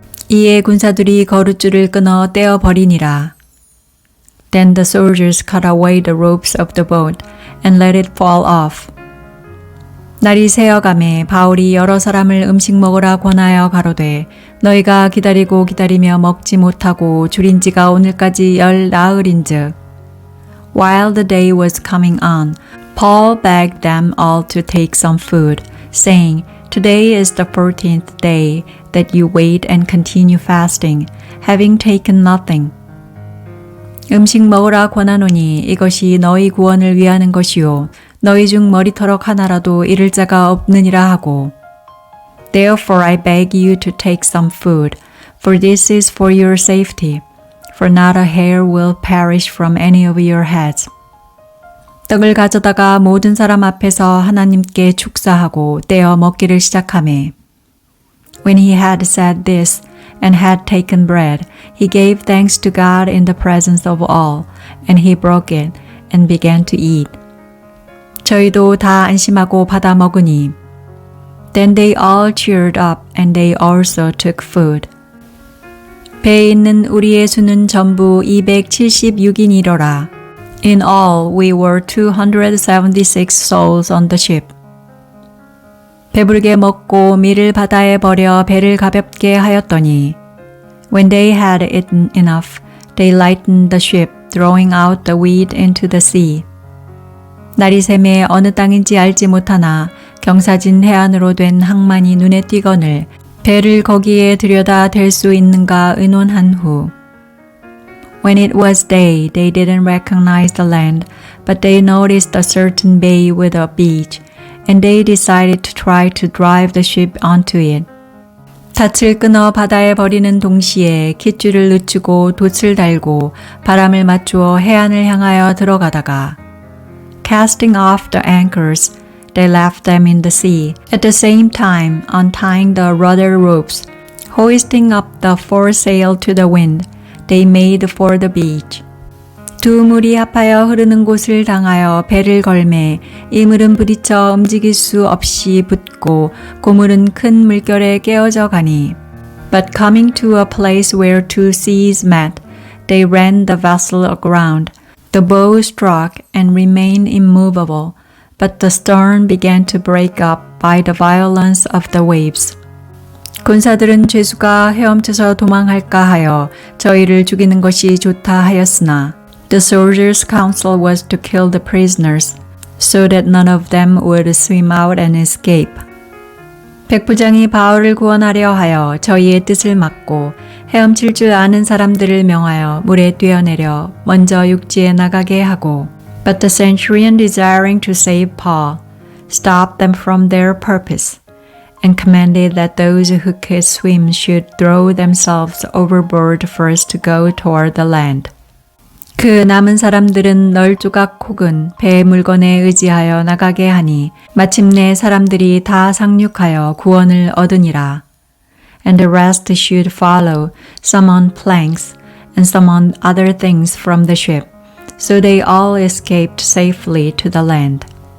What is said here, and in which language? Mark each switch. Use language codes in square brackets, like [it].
[ko] 이에 군사들이 거룻줄을 끊어 떼어 버리니라. [en] Then the soldiers cut away the ropes of the boat and let it fall off. [ko] 날이 새어가매 바울이 여러 사람을 음식 먹으라 권하여 가로되 너희가 기다리고 기다리며 먹지 못하고 줄인 지가 오늘까지 10 나흘인즉. [en] While the day was coming on, Paul begged them all to take some food, saying, Today is the 14th day that you wait and continue fasting, having taken nothing. [ko] 음식 먹으라 권하노니 이것이 너희 구원을 위하는 것이요 너희 중 머리털럭 하나라도 잃을 자가 없느니라 하고 [en] Therefore I beg you to take some food, for this is for your safety, for not a hair will perish from any of your heads. [ko] 떡을 가져다가 모든 사람 앞에서 하나님께 축사하고 떼어 먹기를 시작하매 [en] When he had said this and had taken bread, he gave thanks to God in the presence of all, and he broke it and began to eat. [ko] 저희도 다 안심하고 받아 먹으니 [en] Then they all cheered up and they also took food. [ko] 배에 있는 우리의 수는 전부 276인이로라. [en] In all, we were 276 souls on the ship. [ko] 배부르게 먹고 밀을 바다에 버려 배를 가볍게 하였더니 [en] When they had eaten enough, they lightened the ship, throwing out the wheat into the sea. [ko] 날이 새매 어느 땅인지 알지 못하나 경사진 해안으로 된 항만이 눈에 띄거늘 배를 거기에 들여다 댈 수 있는가 의논한 후 [en] When it was day, they didn't recognize the land, but they noticed a certain bay with a beach, and they decided to try to drive the ship onto it. [ko] 닻을 끊어 바다에 버리는 동시에 깃줄을 늦추고 돛을 달고 바람을 맞추어 해안을 향하여 들어가다가 [en] Casting off the anchors, they left them in the sea, at the same time untying the rudder ropes, hoisting up the foresail to the wind. They made for the beach. [ko] 두 물이 합하여 흐르는 곳을 당하여 배를 걸매 이 물은 부딪혀 움직일 수 없이 붙고 고물은 큰 물결에 깨어져 가니 [en] But coming to a place where two seas met, they ran the vessel aground. The bow struck and remained immovable, but the stern began to break up by the violence of the waves. [ko] 군사들은 죄수가 헤엄쳐서 도망할까 하여 저희를 죽이는 것이 좋다 하였으나 [en] The soldiers' counsel was to kill the prisoners, so that none of them would swim out and escape. [ko] 백부장이 바울을 구원하려 하여 저희의 뜻을 막고 헤엄칠 줄 아는 사람들을 명하여 물에 뛰어내려 먼저 육지에 나가게 하고 [en] But the centurion desiring to save Paul stopped them from their purpose. And commanded that those who could swim should throw themselves overboard first to go toward the land. [ko] 그 남은 사람들은 널조각 혹은 배 물건에 의지하여 나가게 하니 마침내 사람들이 다 상륙하여 구원을 얻으니라. [en] And the rest should follow, some on planks and some on other things from the ship. So they all escaped safely to the land.